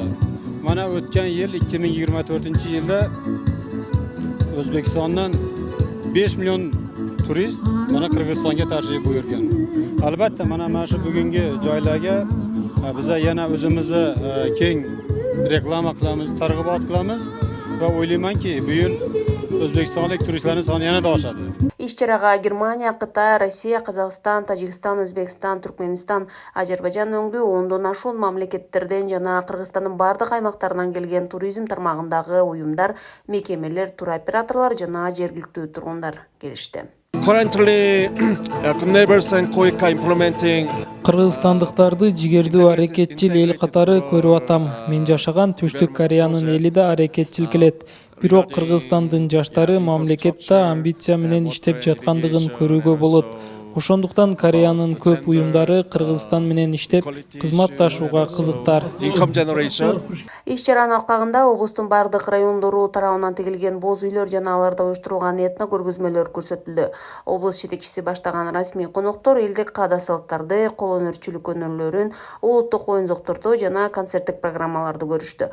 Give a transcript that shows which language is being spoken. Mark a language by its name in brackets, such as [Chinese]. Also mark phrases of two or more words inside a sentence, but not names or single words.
[Uzbek] Mana o'tgan yil 2024-yilda O'zbekistondan 5 million turist mana Qirg'izistonga tashrif buyurgan. Albatta mana shu bugungi joylarga biz yana o'zimizni keng reklama qilamiz, targ'ibot qilamiz va o'ylaymanki, bu yil o'zbekistonlik turistlarning soni yanada oshadi. [Kyrgyz] Иш-чарага Германия, Кытай, Россия, Казакстан, Тажикстан, Өзбекстан, Түркменистан, Азербайжан өңдүү 10дон ашуун мамлекеттерден жана Кыргызстандын бардык аймактарынан келген туризм тармагындагы уюмдар, мекемелер, туроператорлор жана жергиликтүү тургундар келишти. [English] Currently, neighbors and Koika implementing [Kyrgyz] Кыргызстандыктарды жигердүү аракетчил эл катары көрүп атам. Мен жашаган Түштүк Кореянын эли да аракетчил келет. Бирок Кыргызстандын жаштары мамлекетте амбиция менен иштеп жаткандыгын көрүүгө болот. Ошондуктан Кореянын көп уюмдары Кыргызстан менен иштеп, кызматташууга кызыктар. [English] income generation. [Kyrgyz] Иш чаранын алкагында облустун бардык райондору тарабынан тигилген боз үйлөр жана аларда уюштурулган этно көргөзмөлөр көрсөтүлдү. Облус жетекчиси баштаган расмий коноктор элдик каада салттарды, кол өнөрчүлүк өнөрлөрүн, улуттук оюнзуктурду жана концерттик программаларды көрүштү.